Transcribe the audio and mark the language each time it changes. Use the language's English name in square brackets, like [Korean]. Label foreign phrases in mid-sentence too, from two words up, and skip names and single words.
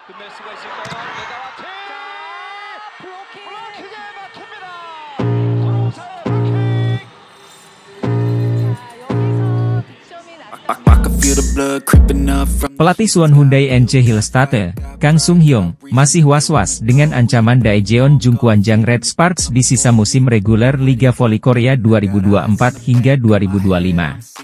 [Korean] 끝낼 수가 있을까요? 메가와티! 블로킹에 막힙니다. 서로사의 블로킹! [Indonesian] Pelatih Suwon Hyundai NC Hillstatte, Kang Sung Hyung, masih was-was dengan ancaman Daejeon Jungkwanjang Red Sparks di sisa musim reguler Liga Voli Korea 2024 hingga 2025.